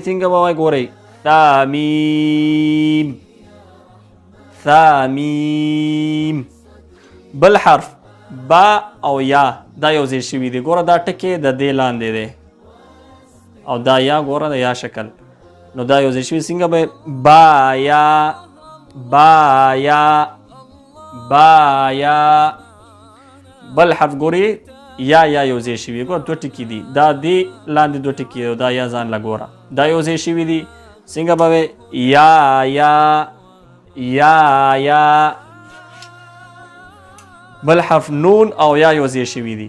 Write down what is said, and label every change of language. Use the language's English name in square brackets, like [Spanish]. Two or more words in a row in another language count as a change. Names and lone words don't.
[Pashto] څنګه به وایي؟ ګورئ ثا میم ثا میم. بل حرف با او یا دا یو ځای شوي دي. ګوره دا ټکی د دې لاندې دی او دا یا ګوره د یا شکل نو دا یو ځای شوي. څنګه به با یا با یا با یا. بل حرف ګورئ یا یو ځای شوي. ګوره 2 ټکي دي. دا دې لاندې 2 ټکي دی. دا یا ځان له ګوره دا یو ځای شوي دي. څنګه به وایي؟ یا یا یا. بل حرف نون او یا یو ځای شوي دي.